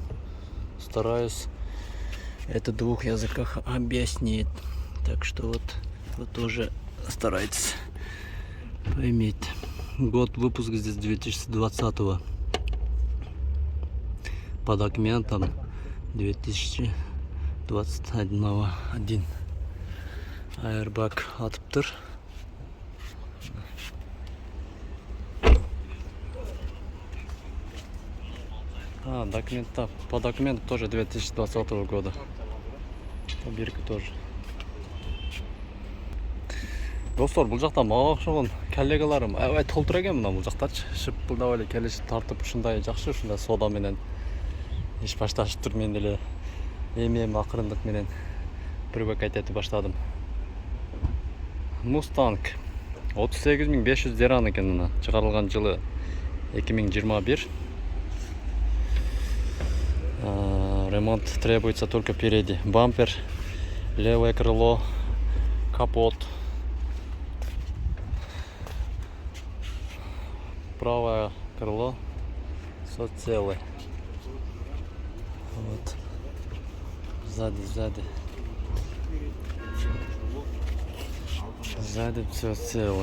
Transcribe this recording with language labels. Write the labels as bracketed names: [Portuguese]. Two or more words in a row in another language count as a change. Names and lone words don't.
[Russian] Стараюсь это в двух языках объяснить. Так что вот вы тоже старайтесь поймите. Год выпуска здесь 2020. По документам 2021. [Kyrgyz] Airbag атып тур. [Russian] По документам тоже 2020 года. По бирке тоже. [Kyrgyz] Достор, бул жакта мага окшогон коллегаларым аябай толтур экен мына бул жактачы. Шыппылдап эле келишип тартып ушундай жакшы, ушундай сода менен иш башташып тур. Мен деле эми акырындык менен привыкать этип баштадым. Mustang 38 500 диран экен мына. Чыгарылган жылы [Russian] 2021. Ремонт требуется только впереди. Бампер, левое крыло, капот, правое крыло, все целое. Вот. Сзади все целое.